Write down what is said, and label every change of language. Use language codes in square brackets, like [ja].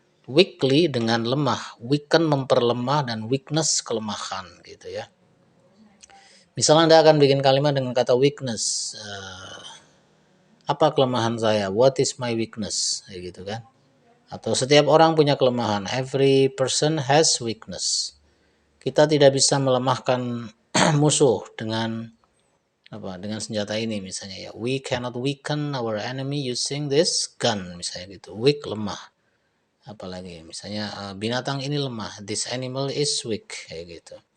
[id] Weakly dengan lemah. Weaken memperlemah dan weakness kelemahan gitu ya. Misalnya Anda akan bikin kalimat dengan kata weakness. Apa kelemahan saya? [en] What is my weakness? [id] Gitu kan. Atau setiap orang punya kelemahan. [en] Every person has weakness. [id] Kita tidak bisa melemahkan musuh dengan dengan senjata ini misalnya ya. [en] We cannot weaken our enemy using this gun [id] misalnya gitu. [en] Weak lemah. [id] Apalagi misalnya binatang ini lemah, [en] this animal is weak, [id] kayak gitu.